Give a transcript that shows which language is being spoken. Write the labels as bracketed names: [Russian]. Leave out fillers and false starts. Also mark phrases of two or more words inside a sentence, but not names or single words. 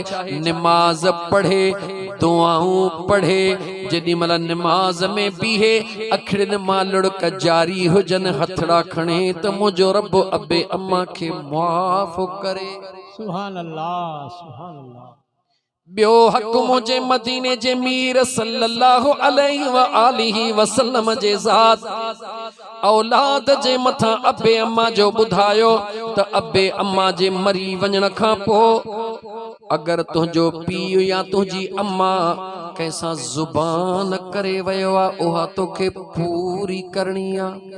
[Sindhi] निमाज़ पढ़े, दुआऊं पढ़े। जेॾी महिल निमाज़ में बीहे, अखिड़िन मां लुड़क जारी हुजन, हथड़ा खणे त मुंहिंजो रब अबे अम्मा खे मुआफ़ करे। [Arabic] سبحان الله، سبحان الله. [Sindhi] ॿियो हक़ मुंहिंजे मदीने जे मीर [Arabic] صلى الله عليه وآله وسلم [Sindhi] जे ज़ात औलाद जे मथां अबे अम्मा जो ॿुधायो त अबे अम्मा जे मरी वञण खां पोइ अगर तुंहिंजो पीउ या तुंहिंजी अम्मा कंहिंसां ज़ुबान करे वयो आहे, उहा तोखे पूरी करणी आहे।